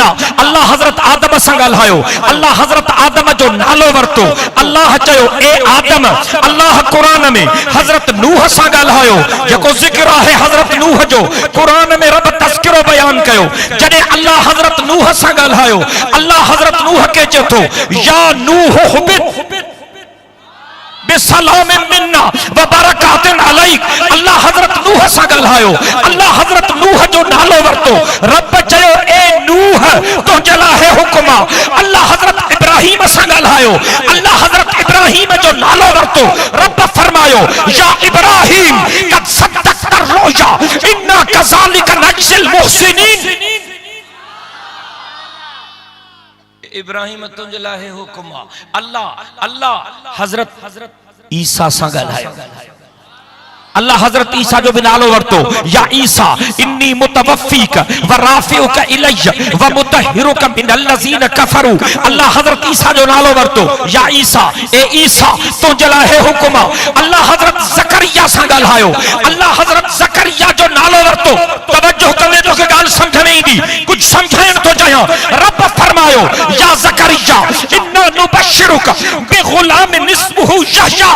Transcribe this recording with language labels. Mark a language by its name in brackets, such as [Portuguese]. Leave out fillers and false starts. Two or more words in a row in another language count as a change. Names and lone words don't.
[Sindhi] अल्लाह हजरत आदम सां ॻाल्हायो, अल्लाह हजरत आदम जो नालो वरतो। अल्लाह चयो ए आदम। अल्लाह कुरान में हजरत नूह सां ॻाल्हायो, जेको ज़िक्र आहे हजरत नूह जो कुरान में रब तज़किरो बयान कयो। जॾहिं अल्लाह हजरत नूह सां ॻाल्हायो, अल्लाह हजरत नूह के चए थो [Arabic] يا نوح اهبط بسلام منا وبركات عليك. [Sindhi] अल्लाह हजरत नूह सां ॻाल्हायो, अल्लाह हजरत नूह जो नालो वरतो। रब चयो ए नूह तुंहिंजे लाइ हुक्म आहे। अल्लाह हजरत इब्राहिम सां ॻाल्हायो, अल्लाह हजरत इब्राहिम जो नालो वरतो। रब फरमायो [Arabic] يا إبراهيم قد صدقت الرؤيا إنا كذلك نجزي المحسنين. [Sindhi] इब्राहिम तुंहिंजे लाइ हुक्म आहे। अल्लाह हजरत ईसा सां ॻाल्हायो, अल्लाह हजरत ईसा जो भी नालो वरतो [Arabic] يا عيسى إني متوفيك ورافعك إلي ومطهرك من الذين كفروا. [Sindhi] अल्लाह हजरत ईसा जो नालो वरतो [Arabic] يا عيسى [Sindhi] ए ईसा तुंहिंजे लाइ हुक्म आहे। अल्लाह हजरत ज़करिया सां ॻाल्हायो, अल्लाह हजरत ज़करिया जो नालो वरतो। तवज्जो कंदे तोखे ॻाल्हि सम्झ में ईंदी, कुछ समझाइण थो चाहियां। रब फरमायो [Arabic] يا زكريا إنا نبشرك بغلام اسمه يحيى.